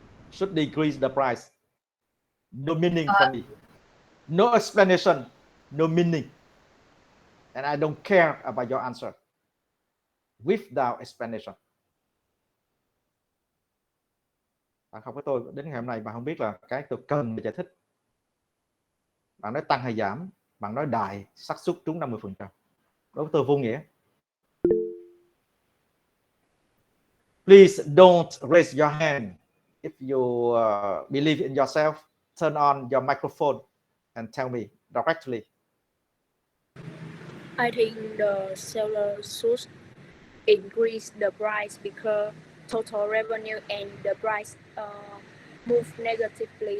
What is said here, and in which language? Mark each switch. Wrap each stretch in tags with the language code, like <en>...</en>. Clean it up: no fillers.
<en>Should decrease the price. No meaning for me. No explanation, no meaning. And I don't care about your answer. Without explanation.</en> <vi>Bạn học với tôi đến ngày hôm nay bạn không biết là cái tôi cần để giải thích. Bạn nói tăng hay giảm, bạn nói đại, xác suất trúng 50%. Đối với tôi vô nghĩa.</vi> <en>Please don't raise your hand if you believe in yourself. Turn on your microphone and tell me directly. I think the seller should increase the price because total revenue and the price move negatively.</en>